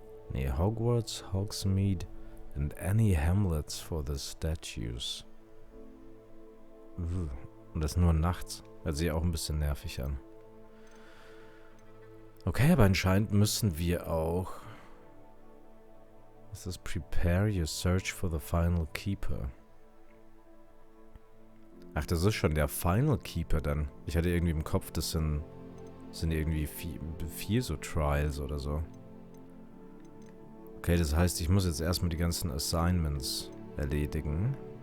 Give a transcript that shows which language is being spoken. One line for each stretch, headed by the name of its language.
English: Nee, Hogwarts, Hogsmeade and any hamlets for the statues.
German: Und das nur nachts. Hört sich auch ein bisschen nervig an. Okay, aber anscheinend müssen wir auch... Was ist das?
English: Prepare your search for the final keeper.
German: Ach, das ist schon der Final Keeper dann. Ich hatte irgendwie im Kopf, das sind irgendwie vier so Trials oder so. Okay, das heißt, ich muss jetzt erstmal die ganzen Assignments erledigen.